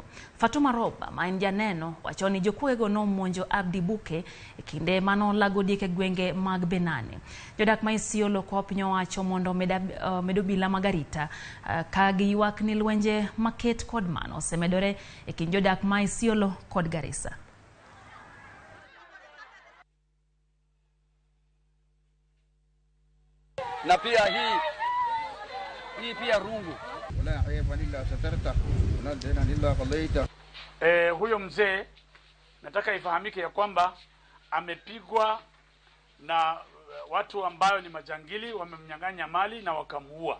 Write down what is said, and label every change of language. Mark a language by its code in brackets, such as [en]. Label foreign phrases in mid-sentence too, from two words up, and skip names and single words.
[luo] Fatuma Roba ma neno wacho ni jokuego no monjo Abdi Buke e kinde mano lago dieke gwenge mag Benane. Jodak ma Isiolo ko pinyo wacho mondo medobila magarita ka giywak ni lwenje maket kod mano semedore e kind jodak ma Isiolo kod Garissa. [sw] Na pia hii pia rungu. [gax] Wala aiba lilla satarta, wala dena lilla qalaita. [sw] Huyo mzee nataka ifahamike ya kwamba amepigwa na watu ambao ni majangili, wamemnyang'anya mali na wakamuua.